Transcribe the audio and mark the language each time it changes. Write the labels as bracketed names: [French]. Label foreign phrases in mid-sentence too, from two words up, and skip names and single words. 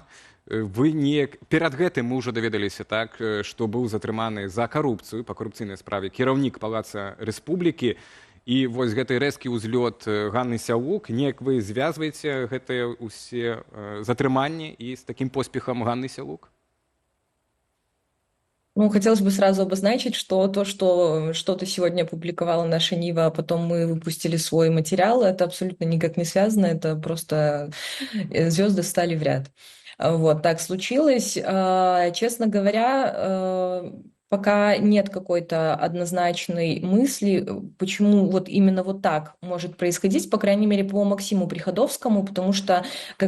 [Belarusian] Вы не перад гэтым мы ўжо даведаліся, так, што быў затрыманы за карупцыю па карупцыйнай справе кіраўнік палаца Рэспублікі, і вось гэты рэзкі ўзлёт Ганны Сяўлук, неяк вы звязваеце гэтыя ўсе затрыманні і з такім поспехам Ганны Сяўлук? [Russian] Ну, хотелось бы сразу обозначить, что то, что что-то сегодня опубликовала наша Нива, а потом мы выпустили свой материал, это абсолютно никак не связано, это просто звезды стали в ряд. Вот так случилось. Честно говоря, пока нет какой-то однозначной мысли, почему вот именно вот так может происходить, по крайней мере, по Максиму Приходовскому, потому что, как